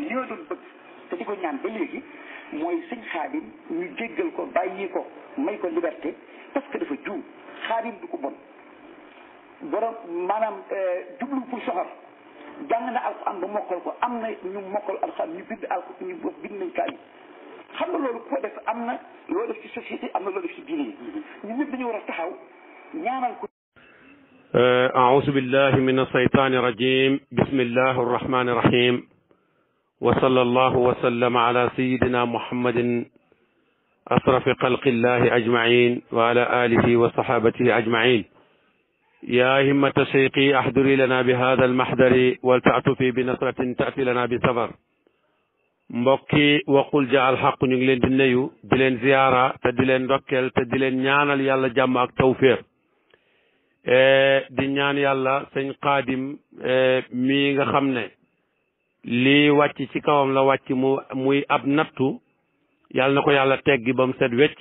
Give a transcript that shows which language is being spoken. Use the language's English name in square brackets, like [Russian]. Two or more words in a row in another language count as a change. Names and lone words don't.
[Wolof] li ma doon bëgg te di ko ñaan ba léegi mooy sëñ Xaadim ñu jéggal ko bàyyi ko may ko liberté [French] parce que [Wolof] dafa juum Xaadim du ko bon borom maanaam jublu pour soxor jàng na alxuraan ba mokkal ko am na ñu mokkal alxuraan ñu bind alxuraan ñu bind nañ kaay xam nga loolu ko def am na loo def ci société am na loo def ci diine yi ñun ñëpp dañu war a taxaw ñaanal ko. [Arabic] أعوذ بالله من الشيطان الرجيم بسم الله الرحمن الرحيم وصلى الله وسلم على سيدنا محمد أشرف خلق الله أجمعين وعلى آله وصحابته أجمعين يا همة شيخي أحضري لنا بهذا المحضر ولتعطفي بنصرة تأتي لنا بسفر [Wolof] mbokki waqul ja alxaq ñu ngi leen di nuyu di leen ziyaara te di leen ndokkeel te di leen ñaanal yàlla jàmm ak tawféex di ñaan yàlla sëñ Xaadim mii nga xam ne lii wàcc ci kawam la wàcc muy ab nattu yàlla na ko yàlla teggi ba mu set wecc